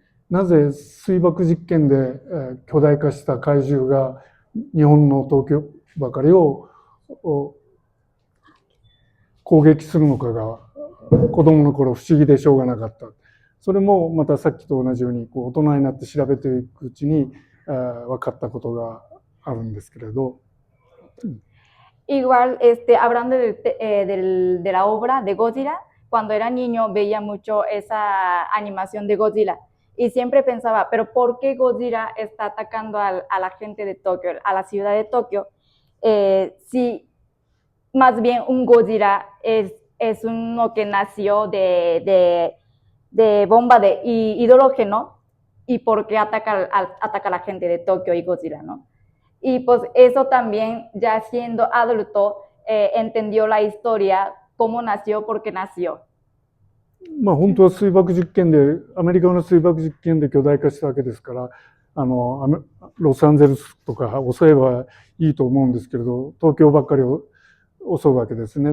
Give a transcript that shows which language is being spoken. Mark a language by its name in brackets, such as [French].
[Japanese] なぜ水爆実験で巨大化した怪獣が日本の東京ばかりを攻撃するのかが子供の頃不思議でしょうがなかった。それもまたさっきと同じように大人になって調べていくうちに分かったことがあるんですけれど。 [Spanish] Igual, hablando de la obra de Godzilla, cuando era niño veía mucho esa animación de Godzilla y siempre pensaba, pero ¿por qué Godzilla está atacando a la gente de Tokio, a la ciudad de Tokio? Si más bien un Godzilla es uno que nació de bomba de hidrógeno, y por qué ataca a la gente de Tokio y Godzilla, ¿no? Y pues eso también, ya siendo adulto, entendió la historia, cómo nació, por qué nació. [Japanese] 本当は水爆実験で、アメリカの水爆実験で巨大化したわけですから、ロサンゼルスとか襲えばいいと思うんですけれど、東京ばっかりを襲うわけですね。